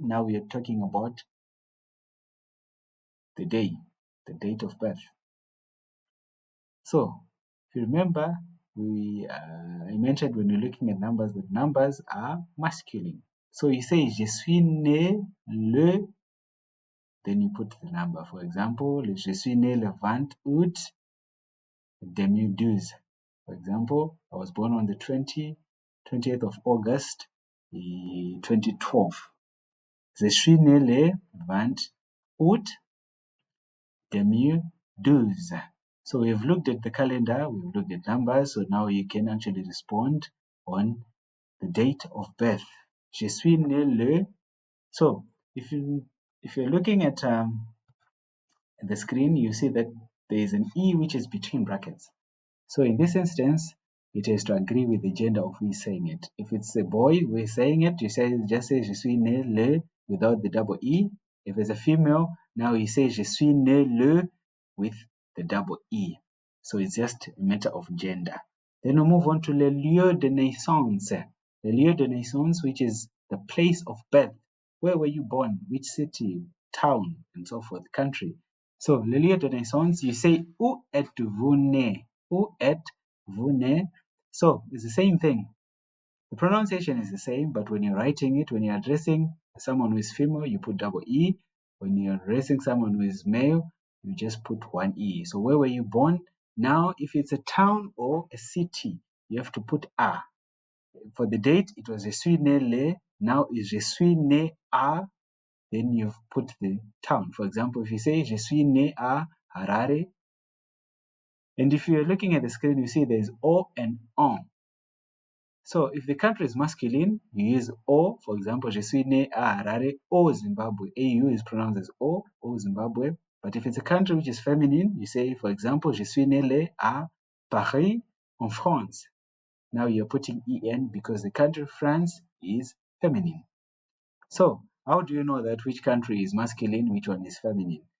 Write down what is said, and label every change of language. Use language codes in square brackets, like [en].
[en] Now we are talking about the day, the date of birth. So if you remember, I mentioned when you're looking at numbers that numbers are masculine. So you say [fr] je suis né le, [en] then you put the number. For example, [fr] je suis né le 20 août 2012. [en] For example, I was born on the 20th of August 2012. [fr] Je suis né le 20 août 2012. [en] So we've looked at the calendar, we've looked at numbers, so now you can actually respond on the date of birth. [fr] Je suis né le. [en] So if you're looking at the screen, you see that there is an E which is between brackets. So in this instance, it has to agree with the gender of who is saying it. If it's a boy who is saying it, you say just say [fr] je suis né le [en] without the double E. If it's a female, now you say [fr] je suis né le [en] with the double E. So it's just a matter of gender. Then we move on to [fr] le lieu de naissance. Le lieu de naissance, [en] which is the place of birth. Where were you born? Which city, town, and so forth, country. [fr] So le lieu de naissance, [en] you say [fr] où êtes-vous né? Où êtes-vous né? [en] So it's the same thing. The pronunciation is the same, but when you're writing it, when you're addressing someone who is female, you put double E. When you're addressing someone who is male, you just put one E. So where were you born? Now, if it's a town or a city, you have to put A. For the date, it was [fr] je suis né le. [en] Now is [fr] je suis né à. [en] Then you've put the town. For example, if you say [fr] je suis né à Harare, [en] and if you're looking at the screen, you see there's O and on. So if the country is masculine, you use O. For example, [fr] je suis né à Harare, O Zimbabwe. [en] AU is pronounced as O Zimbabwe. But if it's a country which is feminine, you say, for example, [fr] je suis né le à Paris, en France. [en] Now you're putting EN because the country France is feminine. So how do you know that which country is masculine, which one is feminine?